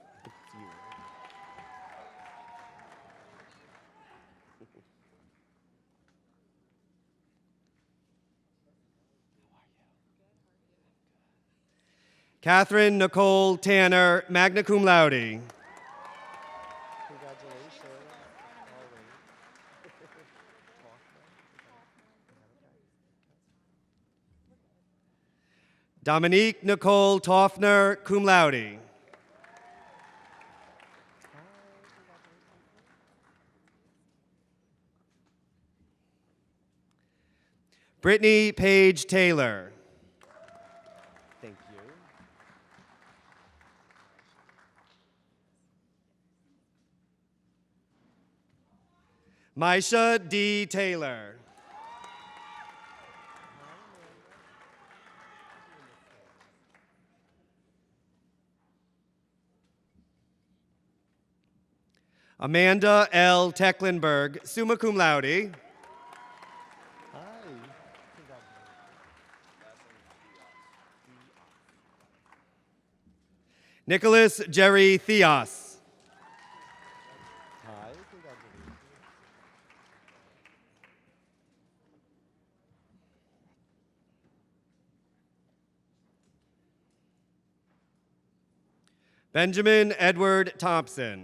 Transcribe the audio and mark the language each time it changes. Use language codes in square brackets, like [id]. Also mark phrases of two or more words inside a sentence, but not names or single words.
[en] Catherine Nicole Tanner, [la] magna cum laude. [en] Congratulations. Dominique Nicole Toffner, [la] cum laude. [en] Brittany Page Taylor. Thank you. Maisha D. Taylor. Amanda L. Tecklenburg, [la] summa cum laude. [en] Hi. Congratulations. Nicholas Jerry Theos. Hi. Congratulations. Benjamin Edward Thompson.